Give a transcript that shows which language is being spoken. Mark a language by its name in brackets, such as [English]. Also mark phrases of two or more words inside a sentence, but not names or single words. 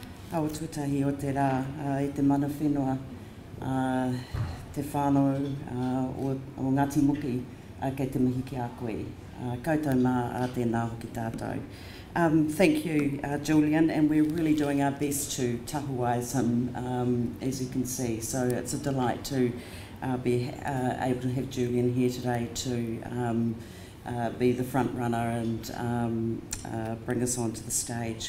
[Māori] Au tutahi o te rā, i te mana whenua, te whānau o Ngāti Muki kei te mihi ki a koe. Koutou mā tēnā hoki tātou. [English] Thank you, Julian, and we're really doing our best to tahuais him, as you can see. So it's a delight to be able to have Julian here today to be the front runner and bring us onto the stage.